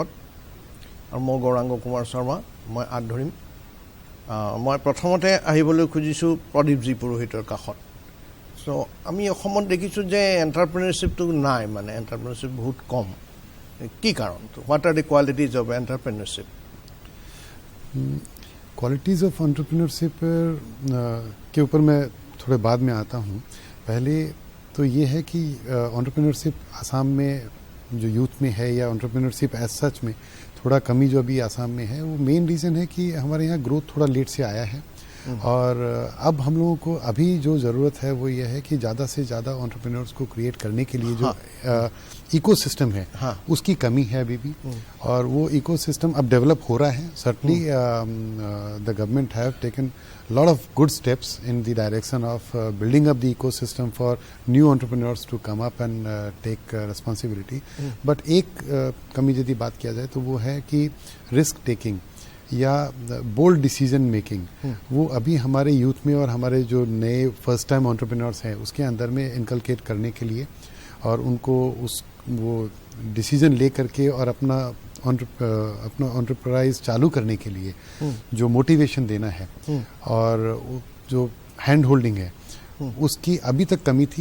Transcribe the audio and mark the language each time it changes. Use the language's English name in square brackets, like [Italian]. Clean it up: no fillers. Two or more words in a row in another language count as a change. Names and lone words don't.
[Assamese] আৰু মই গৌৰাংগ কুমাৰ শৰ্মা, মই আঁত ধৰিম। মই প্ৰথমতে আহিবলৈ খুজিছোঁ প্ৰদীপজী পুৰোহিতৰ কাষত। চ' আমি অসমত দেখিছোঁ যে এণ্টাৰপ্ৰেনিয়ৰশ্বিপটো নাই, মানে এণ্টাৰপ্ৰেনিয়ৰশ্বিপ বহুত কম। কি কাৰণটো? [English] what are the qualities of entrepreneurship? qualities of entrepreneurship [Hindi] के ऊपर मैं थोड़े बाद में आता हूँ। पहले तो ये है कि एंटरप्रेन्योरशिप आसाम में जो यूथ में है या [English] entrepreneurship as such [Hindi] में थोड़ा कमी जो अभी आसाम में है, वो [English] main reason [Hindi] है कि हमारे यहाँ ग्रोथ थोड़ा लेट से आया है। और अब हम लोगों को अभी जो ज़रूरत है वो ये है कि ज़्यादा से ज़्यादा एंटरप्रेन्योर्स को क्रिएट करने के लिए जो इकोसिस्टम है उसकी कमी है अभी भी। और वो इकोसिस्टम अब डेवलप हो रहा है। [English] certainly the government have taken lot of good steps in the direction of building up the ecosystem for new entrepreneurs to come up and take responsibility. [Hindi] बट एक कमी यदि बात किया जाए तो वो है कि [English] risk taking [Hindi] या [English] bold decision making, [Hindi] वो अभी हमारे यूथ में और हमारे जो नए [English] first time entrepreneurs [Hindi] हैं उसके अंदर में इनकलकेट करने के लिए और उनको वो डिसीजन ले करके और अपना एंटरप्राइज चालू करने के लिए जो मोटिवेशन देना है और जो [English] hand holding [Hindi] है उसकी अभी तक कमी थी।